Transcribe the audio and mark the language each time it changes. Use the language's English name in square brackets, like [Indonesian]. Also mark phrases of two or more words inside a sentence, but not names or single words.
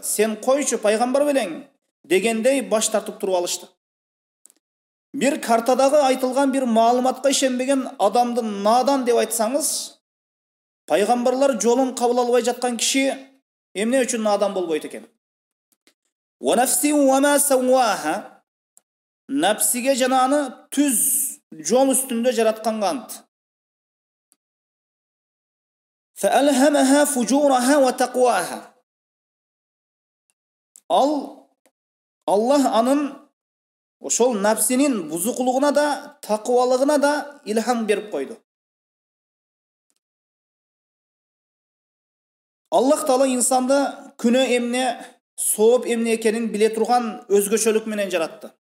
[Kyrgyz] Сен койчу пайгамбар белең дегендей баш тартып туруп алышты. Бир картадагы айтылган бир маалыматка ишенбеген адамды надан деп айтсаңыз, пайгамбарлар жолун кабыл албай жаткан киши эмне үчүн надан болбойт экен? [Arabic] ونفس وما سواها, [Kyrgyz] напсиге жана аны түз жол үстүндө жаратканга ант. [Arabic] فألهمها فجورها وتقواها. [Kyrgyz] Allah анын ошол напсинин бузукулугуна да, такыбалыгына да илхам берип койду. Аллах Таала инсанды күнөө эмне, сооп эмне экенин биле турган өзгөчөлүк менен жаратты.